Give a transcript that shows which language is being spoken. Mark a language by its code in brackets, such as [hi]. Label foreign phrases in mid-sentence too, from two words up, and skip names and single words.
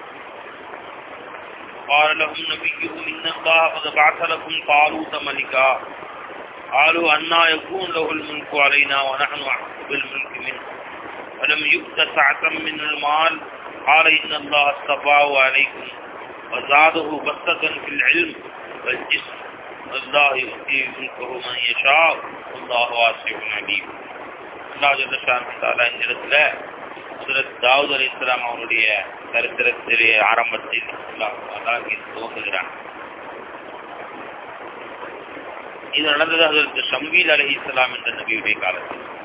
[ar] قال لهم نبيهم إن الله قد بعث لكم طالوت ملكا قالوا أنى يكون له الملك علينا ونحن أحق بالملك منه ولم يؤت سعة من المال قال إن الله اصطفاه عليكم وزاده بسطة في العلم والجسم والله يؤتي ملكه من يشاء والله واسع عليم. [ta] அல்லாஹ் [ar] جل شأنه [ta] தஆலா இந்த இடத்துல ஹஜ்ரத் தாவூத் அலைஹிஸ்ஸலாம் அவருடைய சரித்திரத்திலே ஆரம்பத்தில் அல்லாஹ் துவங்குகிறான். இது நடந்தது ஹஜ்ரத் ஷம்வீல் அலைஹிஸ்ஸலாம் என்ற நபியுடைய காலத்தில்.